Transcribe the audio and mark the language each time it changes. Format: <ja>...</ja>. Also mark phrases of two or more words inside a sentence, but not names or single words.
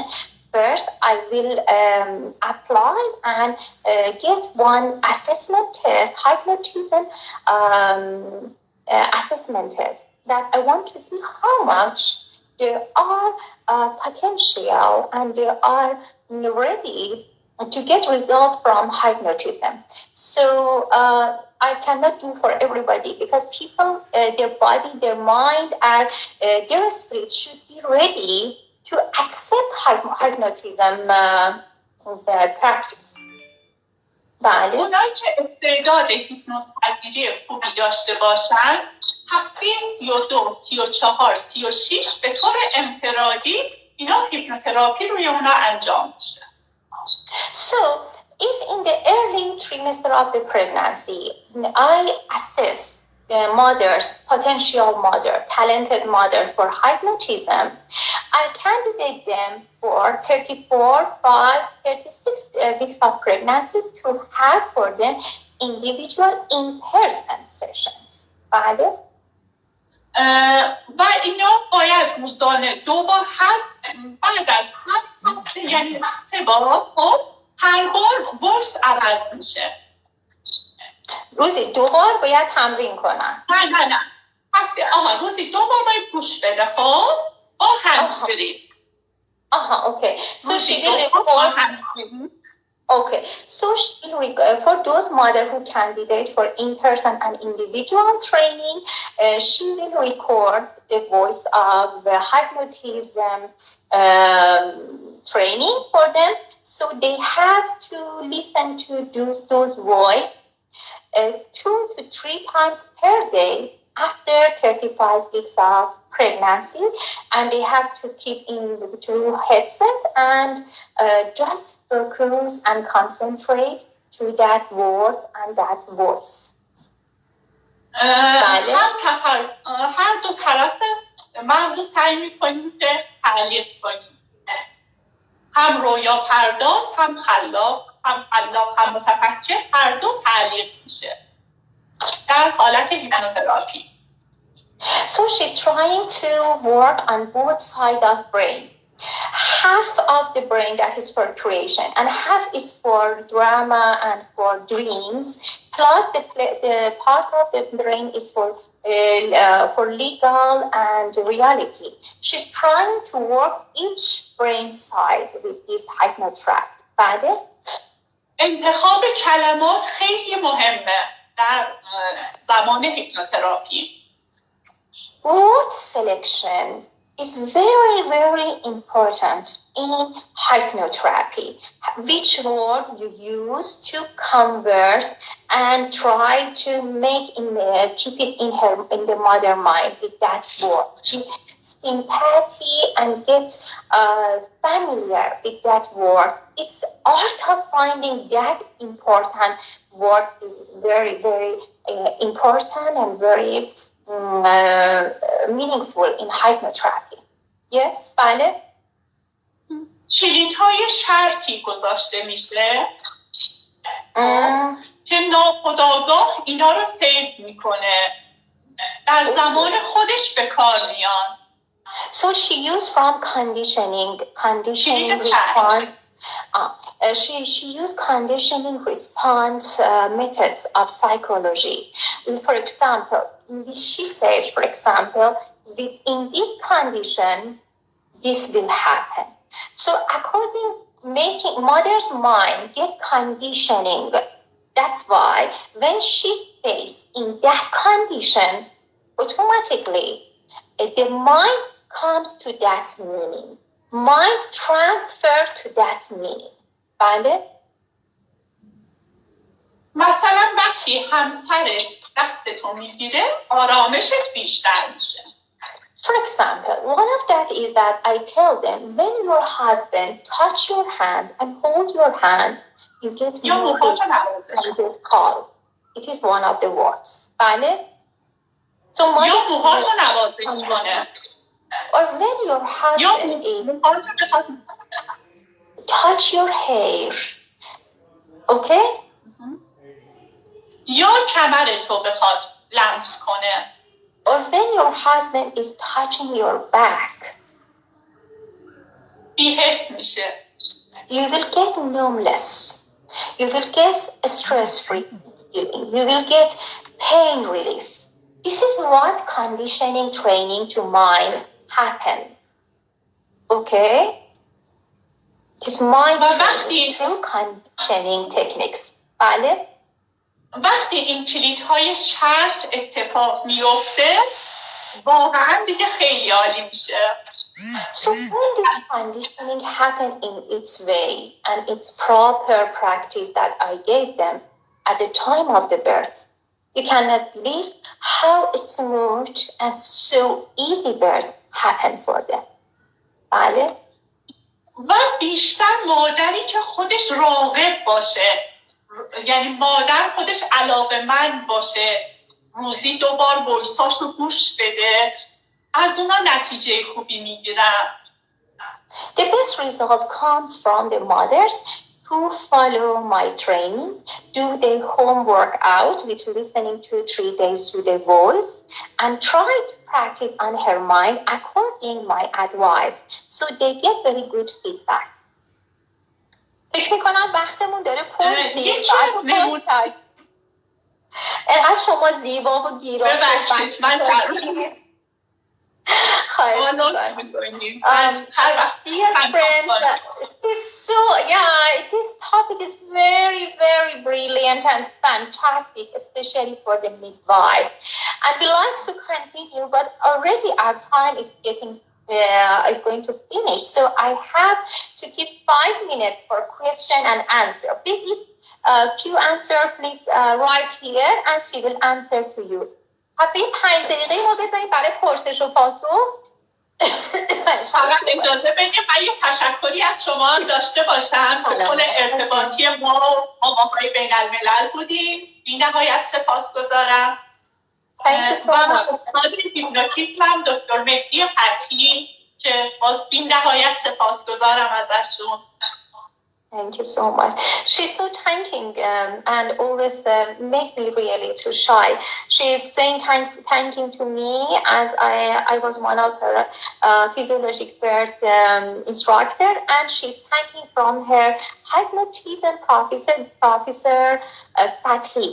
<en>First, I will apply and get one assessment test, hypnotism assessment test, that I want to see how much they are potential and they are ready to get results from hypnotism. So I cannot do for everybody because people, their body, their mind, and their spirit should be ready to accept hypnotism practice.</en> <fa>بله. اونایی که استعداد هیپنوز پذیری خوبی داشته باشن هفته 32 34 36 به طور انفرادی اینا هیپنوتراپی روی اونا انجام میشه.</fa> <en>So if in the early trimester of the pregnancy I assess the mother's potential mother, talented mother for hypnotism, I candidate them for 34, 5, 36 weeks of pregnancy to have for them individual in-person sessions.</en> <fa>بله. و اینا باید روزانه 2 بار بعد از هر هفته یعنی 3 بار هر بار ورس عوض میشه. روزی 2 بار باید تمرین کنن. نه روزی 2 بار باید گوش بده خب با هندز برید.</fa> <en>Okay. So she will report. Okay. So for those mothers who candidate for in-person and individual training, she will record the voice of the hypnotism training for them. So they have to listen to those voice 2 to 3 times per day after 35 weeks of pregnancy, and they have to keep in the two headset and just focus and concentrate to that word and that voice.</en> <fa>هر دو طرف مغز سعی میکنیم که تعلیق کنیم، هم رویا پرداز هم خلاق هم متفکر، هر دو تعلیق میشه در حالت هیپنوتراپی.</fa> <en>So she's trying to work on both sides of brain. Half of the brain that is for creation and half is for drama and for dreams, plus the part of the brain is for legal and reality. She's trying to work each brain side with this hypnotrap.</en> <fa>بعده؟ انتخاب کلمات خیلی مهمه در زمان هیپنوتراپی.</fa> <en>Word selection is very, very important in hypnotherapy. Which word you use to convert and try to keep it in the mother mind with that word. Sympathy and get familiar with that word. It's art of finding that important word is very, very important and very meaningful in hypnotherapy. Yes,</en> <fa>بله. کلیدهای شرطی گذاشته میشه که ناخودآگاه اینا رو سیو میکنه، در زمان خودش به کار میان.</fa> <en>So she used from conditioning response. She used conditioning response methods of psychology. For example, she says, for example, in this condition, this will happen. So according making mother's mind get conditioning. That's why when she faced in that condition, automatically the mind comes to that meaning. Mind transfer to that meaning.</en> <fa>بله؟ مثلا وقتی همسرت دستتو میگیره آرامشت بیشتر میشه.</fa> <en>For example, one of that is that I tell them when your husband touch your hand and hold your hand, you get more calm. It is one of the words.</en> <fa>بله؟ So یا موهاتو نوازش کنه.</fa> <en>Or when your husband touch your hair, okay?</en> <fa>یا کمرتو بخواد لمس کنه.</fa> <en>Or when your husband is touching your back,</en> <fa>بی‌حس میشه.</fa> <en>You will get numbness. You will get stress-free feeling. You will get pain relief. This is what conditioning training to mind happen. Okay? It is mind training through conditioning techniques.</en> <fa>بله؟ وقتی این کلیدهای شرط اتفاق میفته واقعا دیگه خیلی عالی میشه.</fa> <en>So when this conditioning happened in its way and its proper practice that I gave them at the time of the birth, you cannot believe how smooth and so easy birth happened for them.</en> <fa>بله؟ و بیشتر مادری که خودش راغب باشه، یعنی مادر خودش علاقه‌مند باشه، روزی 2 بار وایساشو گوش بده، از اونا نتیجه خوبی میگیرن.</fa> <en>The best result comes from the mothers who follow my training, do their homework out with listening 2-3 days to the voice, and try to practice on her mind according my advice. So they get very good feedback.</en> <fa>فکر میکنم وقتمون داره اینقدر شما زیبا و گیرا ببخشید من</fa> <en>dear friends, this topic is very, very brilliant and fantastic, especially for the midwife. And we like to continue, but already our time is is going to finish. So I have to give 5 minutes for question and answer. Please, if Q&A, please write here, and she will answer to you.</en> <fa>پس این 5 دقیقه ما بذاریم برای پرسش و پاسخ. فقط اجازه بدیم من یه تشکری از شما هم داشته باشم. کل ارتباطی ما آقای بین الملل بودیم. بی نهایت سپاسگزارم. و استاد هیپنوتیزم هم دکتر مهدی فتحی که باز بی نهایت سپاسگزارم ازشون.</fa> <en>Thank you so much. She's so thanking and always make me really too shy. She is saying thanking to me as I was one of her physiologic birth instructor, and she's thanking from her hypnotism professor Fatih.</en>